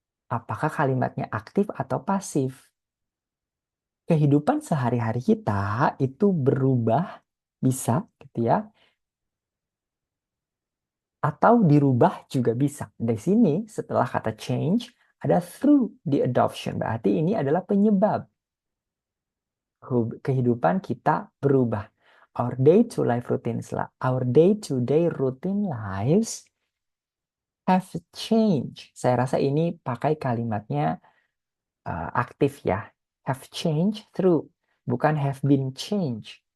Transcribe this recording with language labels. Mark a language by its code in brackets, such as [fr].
[id] Apakah kalimatnya aktif atau pasif? Kehidupan sehari-hari kita itu berubah, bisa gitu ya, atau dirubah juga bisa. Di sini setelah kata change ada [en] through the adoption, [id] berarti ini adalah penyebab kehidupan kita berubah. [en] Our day to life routines lah, our day to day routine lives have changed. [id] Saya rasa ini pakai kalimatnya aktif ya. [en] Have changed through, [id] bukan [en] have been changed.